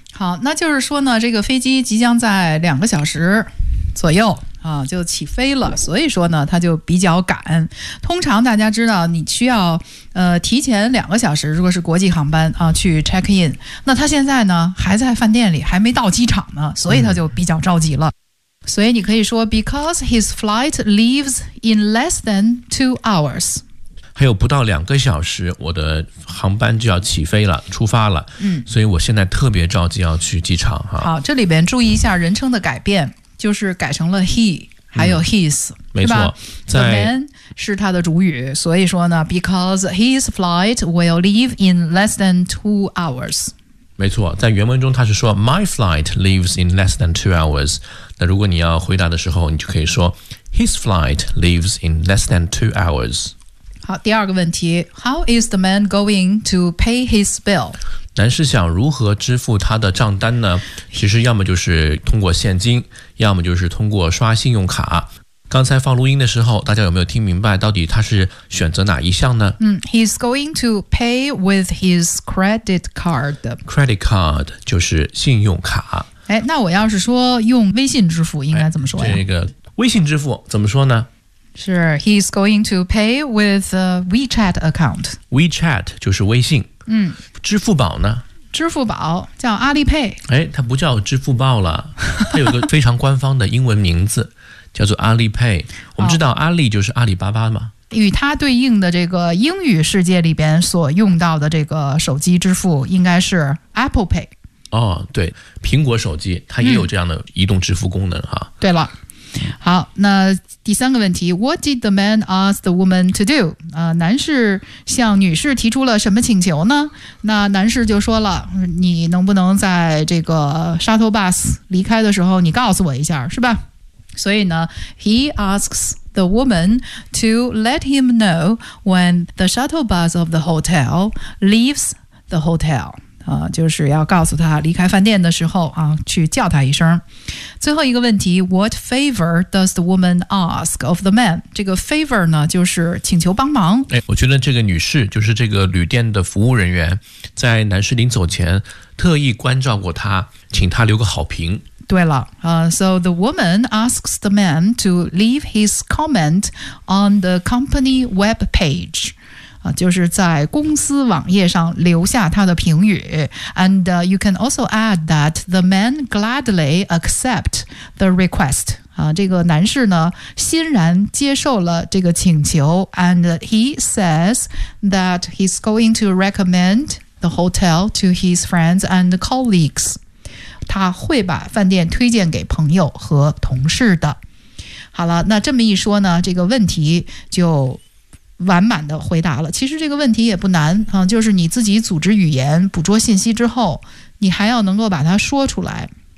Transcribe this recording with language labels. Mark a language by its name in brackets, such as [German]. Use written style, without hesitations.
[Chinese] 好，那就是说呢，这个飞机即将在两个小时左右啊就起飞了，所以说呢他就比较赶。通常大家知道你需要提前两个小时，如果是国际航班啊去 check in， 那他现在呢还在饭店里，还没到机场呢，所以他就比较着急了。所以你可以说 [English] because his flight leaves in less than 2 hours。 [Chinese] 还有不到两个小时我的航班就要起飞了，出发了。嗯，所以我现在特别着急要去机场哈。好，这里边注意一下人称的改变，就是改成了 he 还有 his，没错，在 the man 是他的主语，所以说呢 [English] because his flight will leave in less than 2 hours。 [Chinese] 没错，在原文中他是说 [English] my flight leaves in less than 2 hours， [Chinese] 那如果你要回答的时候你就可以说 [English] his flight leaves in less than 2 hours。好， [Chinese] 第二个问题， [English] How is the man going to pay his bill? [Chinese] 男士想如何支付他的账单呢？其实要么就是通过现金，要么就是通过刷信用卡。刚才放录音的时候，大家有没有听明白到底他是选择哪一项呢？ [English] 嗯， He's going to pay with his credit card. [Chinese] Credit card 就是信用卡。哎，那我要是说用微信支付应该怎么说呀？这个微信支付怎么说呢？ [English] 是 ，he's going to pay with a WeChat account. [Chinese] WeChat 就是微信。嗯，支付宝呢？支付宝叫阿里 Pay。哎，它不叫支付宝了，它有个非常官方的英文名字，叫做阿里 Pay。我们知道阿里就是阿里巴巴嘛。与它对应的这个英语世界里边所用到的这个手机支付应该是 Apple Pay。哦，对，苹果手机它也有这样的移动支付功能哈。嗯、对了。 [English] 好， [Chinese] 那第三个问题， [English] What did the man ask the woman to do? [Chinese] 男士向女士提出了什么请求呢？那男士就说了，你能不能在这个 shuttle bus 离开的时候你告诉我一下，是吧？所以呢 [English] He asks the woman to let him know when the shuttle bus of the hotel leaves the hotel。 [Chinese] 就是要告诉他离开饭店的时候啊，去叫他一声。最后一个问题， [English] What favor does the woman ask of the man? [Chinese] 这个 favor 呢就是请求帮忙。哎，我觉得这个女士就是这个旅店的服务人员，在男士临走前特意关照过他，请他留个好评。对了， [English] So the woman asks the man to leave his comment on the company webpage. [Chinese] 就是在公司网页上留下他的评语。 [English] And you can also add that the man gladly accept the request、 [Chinese] 这个男士呢欣然接受了这个请求。 [English] And he says that he's going to recommend the hotel to his friends and colleagues. [Chinese] 他会把饭店推荐给朋友和同事的。好了，那这么一说呢，这个问题就完满的回答了。其实这个问题也不难、就是你自己组织语言捕捉信息之后，你还要能够把它说出来。